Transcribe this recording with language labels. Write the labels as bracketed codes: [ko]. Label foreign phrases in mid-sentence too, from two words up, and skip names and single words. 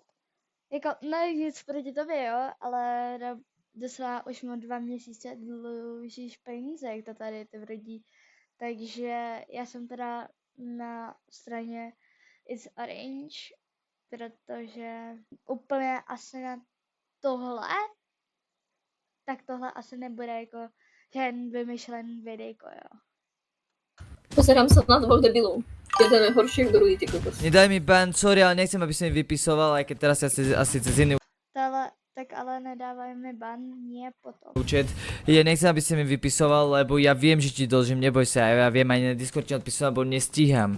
[cs] Jako, ne nic proti tobě, jo, ale doslova už mu 2 měsíce dlužíš peníze, jak to tady ty vrodí. Takže já jsem teda na straně It's Orange, protože úplně asi na tohle tak tohle asi nebude jako žádný vymyšlený videjko, jo. [sk] Pozerám sa na dvoch debilov. Jeden je horší ako druhý, ty kokos. Nedaj mi ban, sorry, ale nechcem, aby si mi vypisoval, aj keď teraz asi cez iný Tohle, tak ale nedávaj mi ban, nie potom. účet. Ja nechcem, aby si mi vypisoval, lebo ja viem, že ti dlžím, neboj sa, ja viem aj na Discord ti odpísať, lebo nestíham.